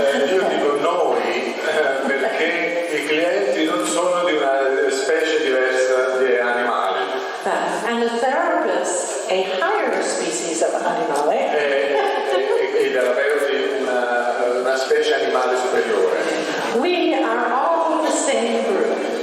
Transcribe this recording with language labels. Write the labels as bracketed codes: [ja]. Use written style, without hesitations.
[it] Io dico noi perché i clienti non sono di una specie diversa di animali. [en] And a therapist, a higher species of animale. [it] E i terapeuti una specie animale superiore. [en] We are all the same group.